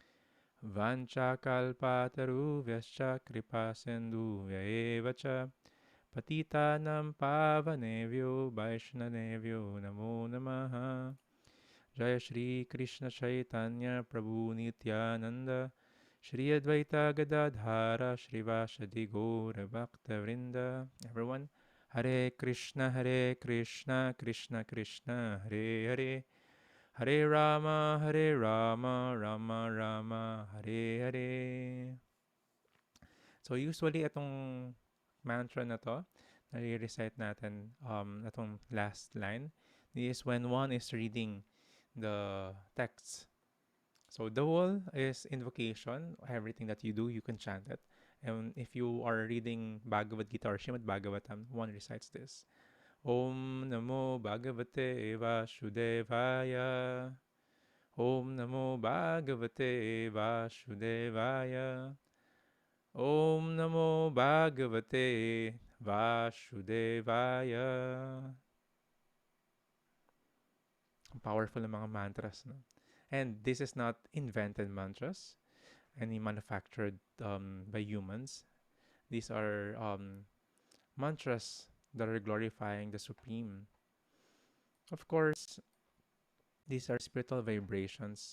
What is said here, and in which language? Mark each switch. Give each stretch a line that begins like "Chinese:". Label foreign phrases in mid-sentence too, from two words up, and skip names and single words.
Sanskrit: वाञ्छाकल्पतरुभ्यश्च कृपासिन्धुभ्य एवच पतितानां पावनेभ्यो वैष्णवेभ्यो नमो नमः जय श्री कृष्ण चैतन्य प्रभु नित्यानन्द श्री अद्वैत गदाधर श्रीवासादि गौर भक्त वृन्द.
English: Everyone, Hare Krishna, Krishna Krishna, Hare Hare, Hare Rama, Rama Rama, Hare Hare. So usually
Filipino: itong mantra na to, nare-recite natin itong
English: last line, is when one is reading the text. So the whole is invocation. Everything that you do, you can chant it. And if you are reading Bhagavad Gita or Srimad Bhagavatam, one recites this.
Sanskrit: ॐ नमो भगवते वासुदेवाय. ॐ नमो भगवते वासुदेवाय. ॐ नमो भगवते वासुदेवाय.
Filipino: Powerful ng mga mantras, no?
English: And this is not invented mantras, any manufactured by humans. These are mantras that are glorifying the Supreme. Of course, these are spiritual vibrations.